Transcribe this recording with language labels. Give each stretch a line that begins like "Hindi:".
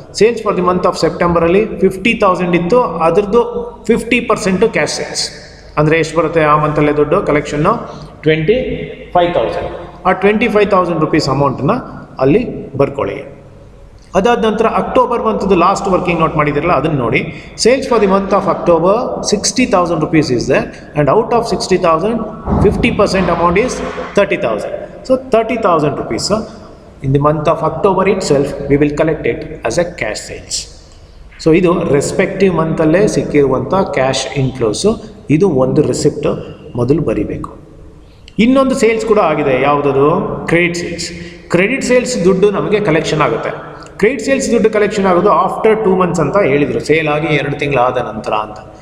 English: sales for the month of ಸೆಪ್ಟೆಂಬರಲ್ಲಿ
Kannada: 50,000 ಇತ್ತು, ಅದ್ರದ್ದು
English: 50% cash sales.
Kannada: ಅಂದರೆ ಎಷ್ಟು ಬರುತ್ತೆ ಆ ಮಂತಲ್ಲೇ ದುಡ್ಡು ಕಲೆಕ್ಷನ್ನು 25,000. ಆ 25,000 rupees ಅಮೌಂಟನ್ನ ಅಲ್ಲಿ ಬರ್ಕೊಳ್ಳಿ. ಅದಾದ ನಂತರ ಅಕ್ಟೋಬರ್ ಮಂತ್ದು ಲಾಸ್ಟ್ ವರ್ಕಿಂಗ್ ನೋಟ್ ಮಾಡಿದಿರಲ್ಲ ಅದನ್ನು ನೋಡಿ.
English: Sales for the month of October 60,000 rupees is there, and out of 60,000 50% amount is 30,000. So 30,000 rupees in the month of October itself we will collect it as a cash sales.
Kannada: So ಇದು respective ಮಂತಲ್ಲೇ ಸಿಕ್ಕಿರುವಂಥ cash inflows. ಇದು ಒಂದು receipt ಮೊದಲು ಬರೀಬೇಕು. ಇನ್ನೊಂದು sales ಕೂಡ ಆಗಿದೆ, ಯಾವುದದು, credit sales. Credit sales ದುಡ್ಡು ನಮಗೆ ಕಲೆಕ್ಷನ್ ಆಗುತ್ತೆ. ಕ್ರೆಡಿಟ್ ಸೇಲ್ಸ್ ದುಡ್ಡು ಕಲೆಕ್ಷನ್ ಆಗೋದು
English: after 2 months
Kannada: ಅಂತ ಹೇಳಿದರು, ಸೇಲ್ ಆಗಿ 2 ತಿಂಗಳಾದ ನಂತರ ಅಂತ.